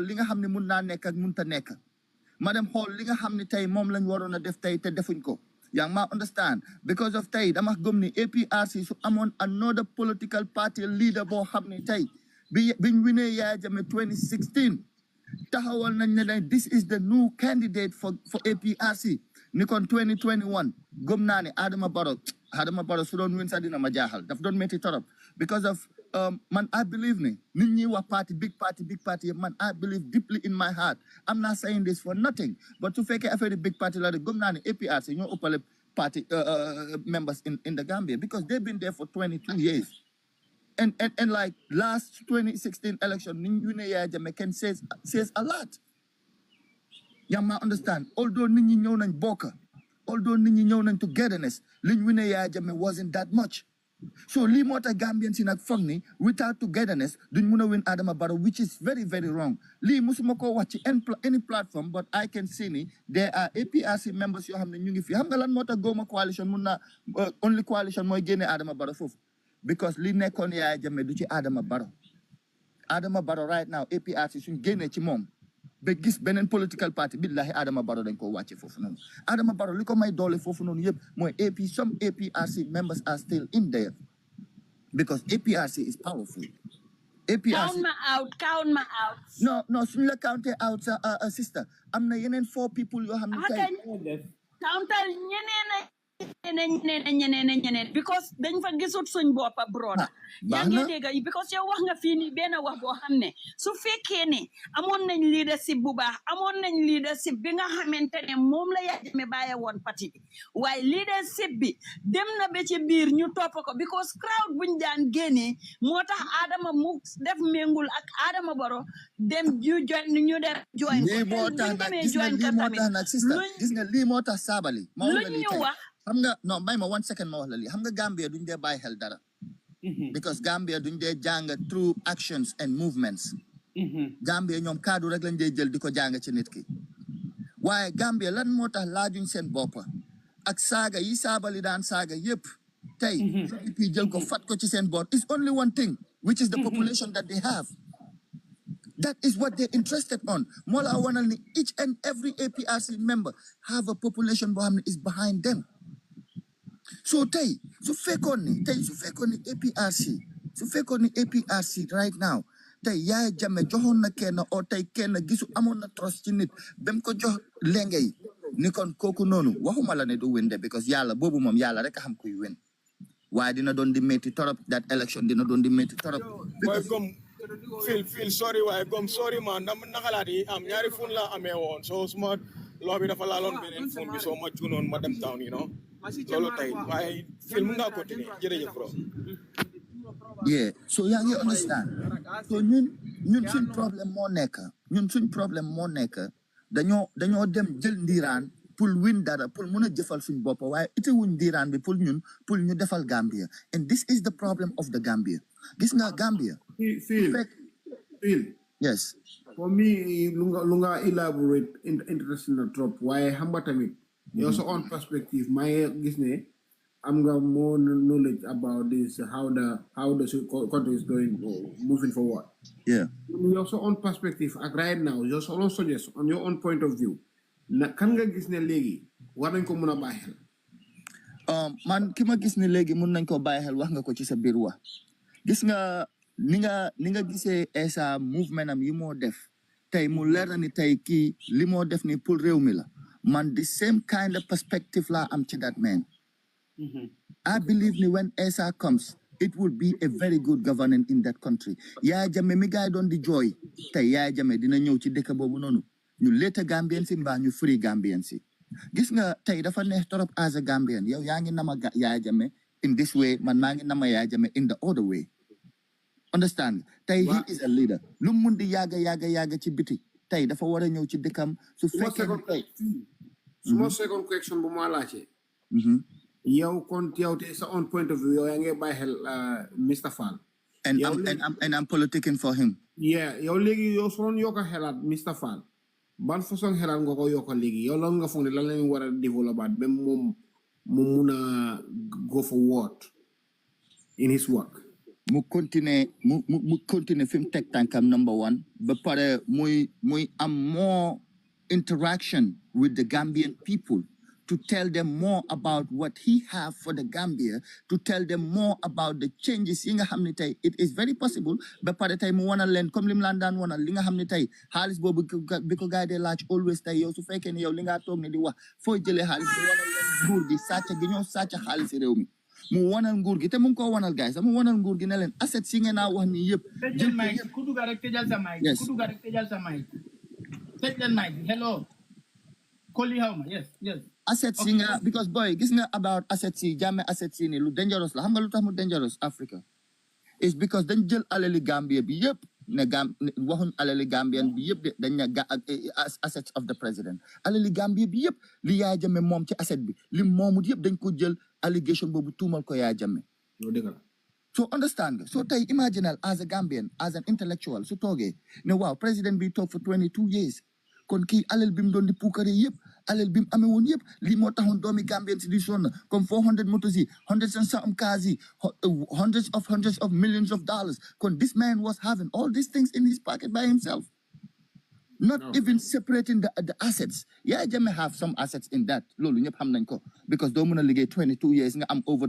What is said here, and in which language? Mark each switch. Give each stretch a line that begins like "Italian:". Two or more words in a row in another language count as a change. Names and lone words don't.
Wolof: li nga xam ne mun naa nekk ak munta nekk ma dem xool li nga xam ne tey moom lañ waroon a def tey te defuñ ko yaa ngi ma
English: understand because of
Wolof: tey dama gëm ni APRC su amoon
English: another political party leader
Wolof: boo xam ne tey biñ winee Yaya Jammeh 2016 taxawal nañ ne dañ
English: this is the new candidate for APRC
Wolof: ni kon 2021 gëm naa ne
English: Adama Barrow
Wolof: su doon win sax dina ma jaaxal daf doon métti torop
English: because of man I believe
Wolof: ni nit ñi wax
English: big party man I believe deeply in my heart I'm not saying this for nothing but
Wolof: su fekkee affaire
English: big party
Wolof: la rek gëm naa ne
English: APRC
Wolof: ñoo ëppale
English: party members in the Gambia because they've been there for 22 years and like last 2016 election
Wolof: ni ñu ne
English: Yaya Jammeh can says a lot
Wolof: yaa ma understand although nit ñi ñëw nañ bokka although nit ñi ñëw nañ togetherness liñ wi ne Yaya Jammeh
English: wasn't that much so
Wolof: lii moo tax Gambians si nag foog ni
English: without togetherness
Wolof: duñ mun a win Adama Barrow
English: which is very very wrong
Wolof: lii musuma koo wax ci
English: any platform but I can see
Wolof: ni
English: there are APRC members
Wolof: yoo xam ne ñu ngi fi xam nga lan moo tax góoma coalition mun na
English: only coalition
Wolof: mooy génne Adama Barrow foofu because li nekkoon Yaya Jammeh du ci Adama Barrow
English: right now
Wolof: APRC suñ génnee ci moom ba gis beneen
English: political party
Wolof: billahi Adama Barrow dañ ko wàcce foofu noonu Adama Barrow li ko may doole foofu noonu yëpp mooy
English: some APRC members are still in there because APRC is powerful APRC count ma out
Wolof: no suñ la counté out sa sister am na yeneen 4 people yoo xam ne tey countal ñeneen because dañ fa gisut suñ boppa broda yaa ngi dégg because yow wax nga fii nii benn wax boo xam ne su fekkee ne amoon nañ leadership bu baax amoon nañ leadership bi nga xamante ne moom la Yaya Jammeh bàyyi woon parti bi waaye leadership bi dem na ba ci biir ñu topp ko because crowd buñ daan génnee moo tax Adama mu def méngul ak Adama Barrow dem ñu def join lii moo tax nag sister gis nga lii moo tax saabali lu ñu wax xam nga non may ma 1 second ma wax la lii xam nga Gambia duñ dee bàyyi xel dara because Gambia duñ dee jàng
English: through actions and movements
Wolof: Gambia ñoom kaddu rek lañ dee jël di ko jàng ci nit ki waaye Gambia lan moo tax laajuñ seen boppa ak saaga yi saabali daan saaga yëpp tey UDP jël ko fat ko ci seen boor
English: is only one thing which is the population that they have that is what they're interested on
Wolof: moo la wanal ni
English: each and every APRC member have a population
Wolof: boo xam ne
English: is behind them so
Wolof: tey su fekkoon ni APRC right now tey Yaya Jammeh joxoon na kenn o tey kenn gisu amoon na trust ci nit bam ko jox lenge yi ni kon kooku noonu waxuma la ne du win de because yàlla boobu moom yàlla rek a xam kuy win Why dina doon di métti torop
English: that election
Wolof: dina doon di métti torop.
English: Why come feel sorry why come sorry
Wolof: man nakalati am ñaari phone la amé won
English: so smart lobby
Wolof: dafa la lon benen phone bi so ma tunon ma dem town
English: you know
Wolof: lolu tay why film nga continuer jërëjëf bro. Yeah, so yaa ngi understand. So ñun suñ problème moo nekk dañoo dem jël ndiiraan pour win dara pour mun a jëfal suñ bopp waaye ite wuñ ndiiraan bi pour ñu defal Gambia
English: and this is the problem of the Gambia.
Wolof: Gis nga Gambia. Phil.
English: Yes. For me,
Wolof: lu nga elaborate interesting na trop waaye xam nga tamit yow sa
English: own perspective
Wolof: may gis ne am nga
English: more knowledge about this how the country is going moving forward. Yeah. Your own perspective right now, your own suggest on your own point of view.
Wolof: Kan nga gis ne léegi war nañ ko mën a bàyyi xel. Man ki ma gis ne léegi mën nañ ko bàyyi xel wax nga ko ci sa biir wax. Gis nga ni nga gisee Essa movement am yi moo def tey mu leer na ni tey kii li moo def ni pour réew mi la man
English: the same kind of perspective
Wolof: la am ci
English: that man. I believe when Essa comes, it will be a very good governance in that country.
Wolof: Yaya Jammeh mi gaay doon di joy tey Yaya Jammeh dina ñëw ci dëkk boobu noonu ñu later Gambian si mbaa ñu free Gambian si. Gis nga tey dafa neex torop
English: as a Gambian
Wolof: yow yaa ngi nama Yaya Jammeh
English: in this way
Wolof: man maa ngi nama Yaya Jammeh
English: in the other way. Understand? Tey he is a leader.
Wolof: Lu mun di yàgga ci biti tey dafa war a ñëw ci dëkkam su fekkee tey. Suma
English: second question
Wolof: bu ma laajee. Yow kon yow te sa
English: own point of view
Wolof: yow yaa ngi bàyyi xel Mr. Fall.
English: And I'm politicking for him. Yeah,
Wolof: yow léegi yow soo doon yokk a xelaat Mr. Fall ban façon xelaat nga ko yokk léegi yow lan nga foog ne lan lañu war a développer ba moom mu mun a
English: go forward in his work.
Wolof: Mu continuer fi mu teg tànkam
English: number one
Wolof: ba pare muy am
English: more interaction with the Gambian people. To tell them more about what he have for the Gambia, to tell them more about the changes
Wolof: yi nga xam ne tey
English: it is very possible
Wolof: ba pare tey mu wanal leen comme lim laan daan wanal li nga xam ne tey xaalis boobu bi ko gaay dee laaj always tey yow su fekkee ne yow li nga toog ne di wax foo jëlee xaalis bi wanal leen nguur gi sàcc gi ñoo sàcc xaalis réew mi mu wanal nguur gi te mu ngi ko wanal gaay sax mu wanal nguur gi ne leen assets yi ngeen naa wax ni yëpp jël mic ku dugg rek tëjal sa mic ku dugg rek tëjal sa mic tëj leen mic hello Koli Hawma yes assets yi nga because boy gis nga about assets yi Jammeh assets yi ni lu dangerous la xam nga lu tax mu dangerous Africa is because dañ jël alali Gambia bi yëpp ne waxuñ alali Gambian bi yëpp de dañ ne
English: assets of the president
Wolof: alali Gambia bi yëpp li Yaya Jammeh moom ci asset bi li moomut yëpp dañ ko jël allegation boobu tuumal ko Yaya Jammeh
English: so understand so
Wolof: tey imaginal
English: as a Gambian as an intellectual
Wolof: su toogee ne waaw président bi toog
English: for 22 years
Wolof: kon kii alal bi mu doon di puukare yëpp alal bi mu amee woon yëpp lii moo taxoon doomi Gambien si di sonn comme 400 motos yi
English: hundreds and some cars
Wolof: yi
English: hundreds of millions of dollars kon this man was having all these things in his pocket by himself not even separating the assets Yaya Jammeh have some assets in that
Wolof: loolu ñëpp xam nañ ko
English: because
Wolof: doo mën a liggéey
English: 22 years
Wolof: nga am
English: over